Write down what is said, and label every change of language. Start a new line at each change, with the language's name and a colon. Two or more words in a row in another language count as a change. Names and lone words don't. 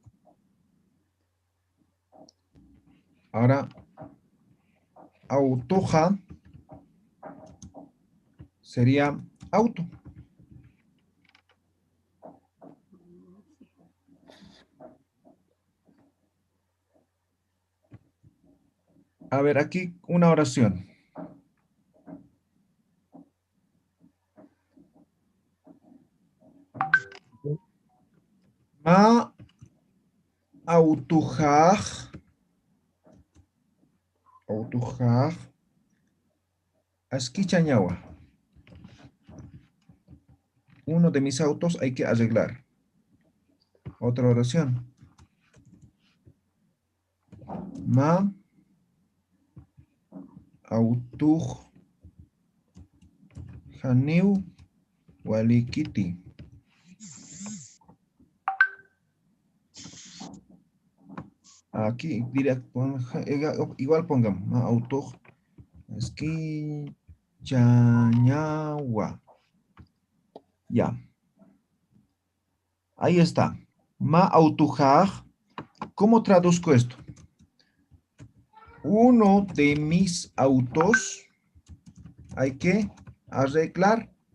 Spanish: Ahora, autoja sería auto. A ver, aquí una oración.
Aymara: Ma autojaj. Autojaj. Aski chañawa.
Spanish: Uno de mis autos hay que arreglar. Otra oración.
Aymara: Ma autoj janiu walikiti.
Spanish: Aquí igual pongamos
Aymara: ma autoj aski chañawa.
Spanish: Ya. Ahí está.
Aymara: Ma autojaj.
Spanish: ¿Cómo traduzco esto? Uno de mis autos hay que arreglar.